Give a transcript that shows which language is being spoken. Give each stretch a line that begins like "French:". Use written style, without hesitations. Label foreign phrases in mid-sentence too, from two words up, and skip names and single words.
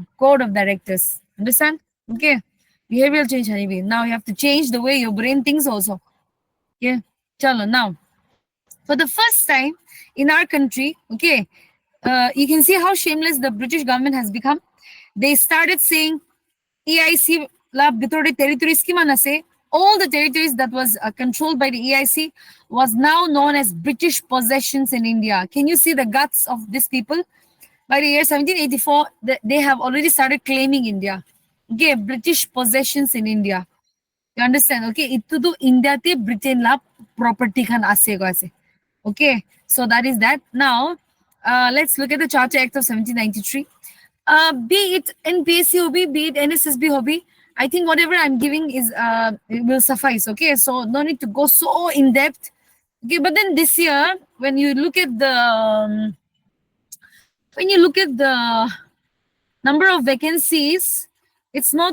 English: Code of Directors. Understand? Okay. Behavioral change, anyway. Now you have to change the way your brain thinks also. Okay. Chalo, now. For the first time in our country, okay, you can see how shameless the British government has become. They started saying
Naga Pidgin: EIC la bitore territories ki manase.
English: All the territories that was controlled by the EIC was now known as British possessions in India. Can you see the guts of these people? By the year 1784, they have already started claiming India. Okay, British possessions in India. You understand?
Naga Pidgin: Okay, itu tu India te Britain la property khan ase go ase.
English: Okay, so that is that. Now, let's look at the Charter Act of 1793. Be it NPSC hobby, be it NSSB hobby, I think whatever I'm giving is it will suffice. Okay, so no need to go so in depth. Okay, but then this year, when you look at the number of vacancies, it's not.